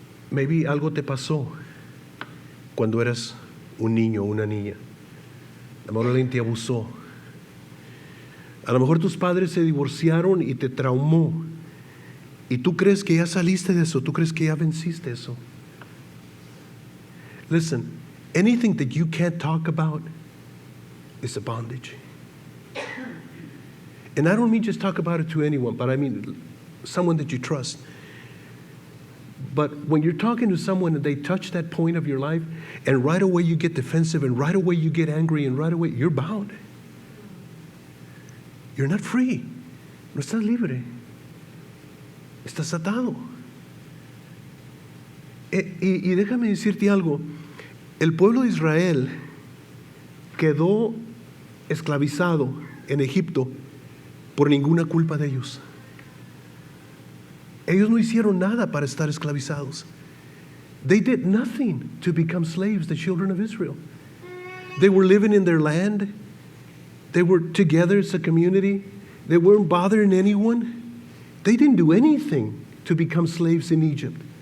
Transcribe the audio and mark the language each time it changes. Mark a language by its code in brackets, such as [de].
[en] Maybe [es] algo te pasó cuando eras un niño o una niña. A lo mejor alguien te abusó. A lo mejor tus padres se divorciaron y te traumó. Y tú crees que ya saliste de eso, tú crees que ya venciste eso. [en] Listen, anything that you can't talk about is a bondage. And I don't mean just talk about it to anyone, but I mean someone that you trust. But when you're talking to someone and they touch that point of your life, and right away you get defensive, and right away you get angry, and right away you're bound. You're not free. [es] No estás libre. Estás atado. Y déjame decirte algo. El pueblo de Israel quedó esclavizado en Egipto por ninguna culpa de ellos. Ellos no hicieron nada para estar esclavizados. [en] They did nothing to become slaves, the children of Israel. They were living in their land. They were together as a community. They weren't bothering anyone. They didn't do anything to become slaves in Egypt.